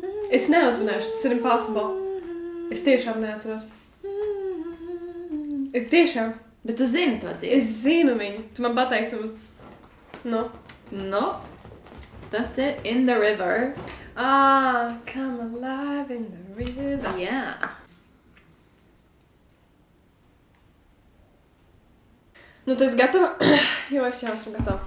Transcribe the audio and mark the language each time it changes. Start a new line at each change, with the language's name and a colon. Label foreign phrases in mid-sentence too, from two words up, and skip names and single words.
Latvian: Es neuzmanēšu, tas ir impossible. Es tiešām neatceros. Tiešām. Bet tu zini to dziesmu? Es zinu viņu. Tu man pateiksi uz... Nu? Tas ir In the River.
English: Come alive in the river.
Latvian: Jā. Nu, tu esi gatava? Jo es jau esmu gatava.